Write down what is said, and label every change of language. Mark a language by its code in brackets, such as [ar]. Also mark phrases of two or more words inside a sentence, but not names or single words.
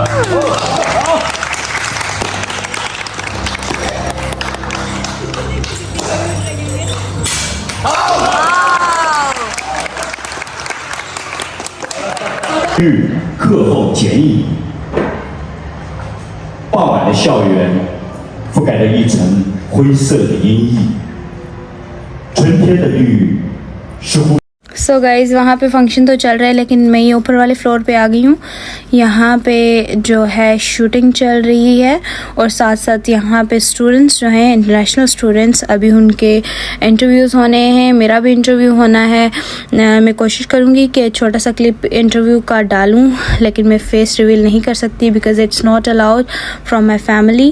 [zh] 日课后剪影，傍晚的校园覆盖着一层灰色的阴翳，春天的绿似乎。 [en] so guys [hi] वहाँ पे फंक्शन तो चल रहा है, लेकिन मैं ये ऊपर वाले फ्लोर पे आ गई हूँ। यहाँ पे जो है शूटिंग चल रही है और साथ साथ यहाँ पे स्टूडेंट्स जो हैं [en] international students, [hi] अभी उनके इंटरव्यूज़ होने हैं, मेरा भी इंटरव्यू होना है। मैं कोशिश करूँगी कि छोटा सा [en] clip interview [hi] का डालूँ, लेकिन मैं [en] face reveal [hi] नहीं कर सकती [en] because it's not allowed from my family.